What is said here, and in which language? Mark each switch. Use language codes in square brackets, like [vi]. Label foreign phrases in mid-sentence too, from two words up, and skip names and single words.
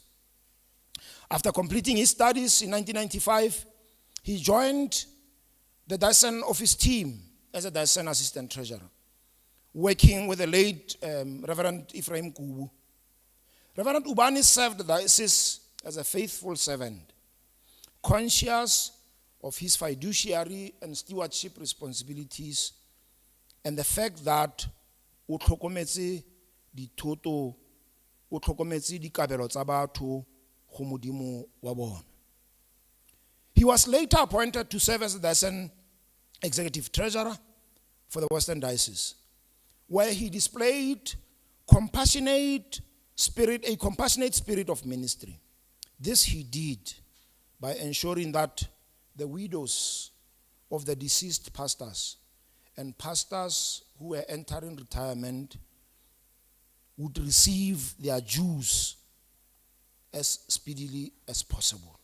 [en] After completing his studies in 1995, he joined the diocesan office team as a diocesan assistant treasurer, working with the late Reverend Ephraim Kubu. Reverend Ubani served the diocese as a faithful servant, conscious of his fiduciary and stewardship responsibilities, and the fact that [tn] o tlhokometse dithoto, o tlhokometse dikabelo tsa batho go modimo wa bona. [en] He was later appointed to serve as the diocesan executive treasurer for the Western Diocese, where he displayed a compassionate spirit of ministry. This he did by ensuring that the widows of the deceased pastors and pastors who were entering retirement would receive their dues as speedily as possible.